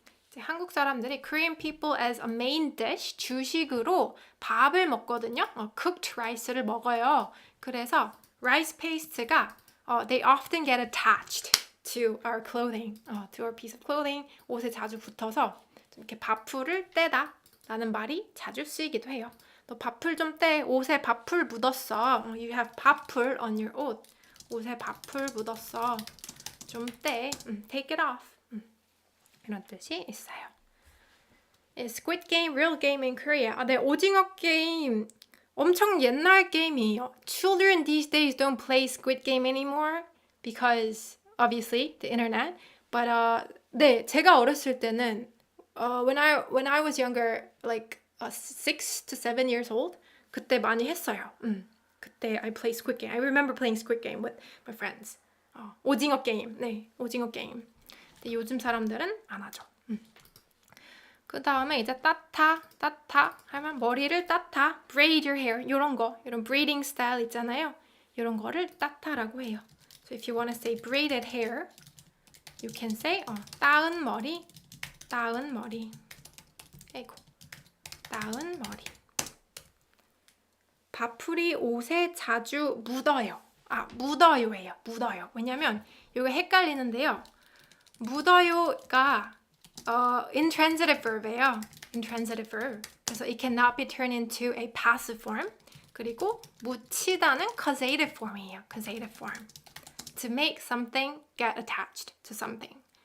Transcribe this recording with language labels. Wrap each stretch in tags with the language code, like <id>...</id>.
<ko>이제 한국 사람들이</ko> <en>Korean people as a main dish</en> <ko>주식으로 밥을 먹거든요.</ko> <en>cooked rice를</en> <ko>먹어요. 그래서</ko> <en>rice paste가 they often get attached to our clothing, to our piece of clothing.</en> <ko>옷에 자주 붙어서 이렇게 밥풀을 떼다 라는 말이 자주 쓰이기도 해요. 너 밥풀 좀 떼. 옷에 밥풀 묻었어.</ko> <en>You have 밥풀 on your 옷.</en> <ko>옷에 밥풀 묻었어. 좀 떼.</ko> <en>Take it off.</en> <ko>이런 뜻이 있어요.</ko> <en>Squid Game, real game in Korea.</en> <ko>네, 오징어 게임 엄청 옛날 게임이에요.</ko> <en>Children these days don't play Squid Game anymore because obviously the internet. But 네,</en> <ko>제가 어렸을 때는</ko> <en>when I was younger, like 6 to 7 years old,</en> <ko>그때 많이 했어요.</ko> <en>그때 I play Squid Game. I remember playing Squid Game with my friends.</en> <ko>오징어 게임. 네, 오징어 게임. 근데 요즘 사람들은 안 하죠. 그 다음에 이제 따타 하면 머리를 따타,</ko> <en>braid your hair,</en> <ko>이런 거, 이런 braiding style 있잖아요. 이런 거를 따타라고 해요.</ko> <en>So if you want to say braided hair, you can say 따은 머리.</en> <ko>아이고, 따은 머리. 밥풀이 옷에 자주 묻어요. 묻어요예요. 묻어요. 왜냐면 이거 헷갈리는데요.</ko> <en>묻어요가 intransitive verb예요. intransitive verb. 그래서 it cannot be turned into a passive form.</en> <ko>그리고 묻히다는 causative form이에요.</ko> <en>causative form. To make something get attached to something.</en>